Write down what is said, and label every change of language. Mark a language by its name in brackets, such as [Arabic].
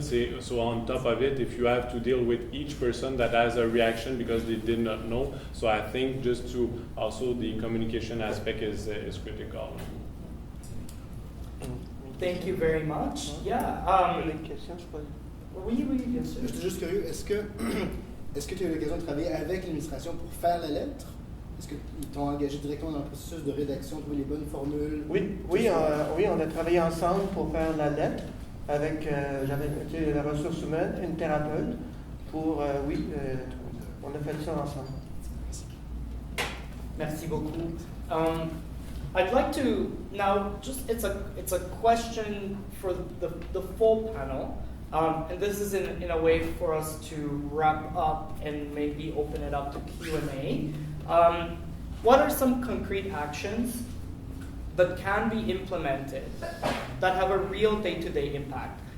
[English] So on top of it, if you have to deal with each person that has a reaction because they did not know, so I think just to also the communication aspect is critical. Thank you very much. Yeah. [French] Les questions, je sais pas. Oui, bien sûr. Je suis juste curieux, est-ce que tu as eu l'occasion de travailler avec l'administration pour faire la lettre? Est-ce qu'ils t'ont engagé directement dans le processus de rédaction, trouver les bonnes formules? Oui, on a travaillé ensemble pour faire la lettre avec, j'avais été la ressource humaine, une thérapeute, pour, on a fait ça ensemble. Merci beaucoup. [English] I'd like to now it's a question for the full panel, and this is in a way for us to wrap up and maybe open it up to Q&A. What are some concrete actions that can be implemented that have a real day-to-day impact?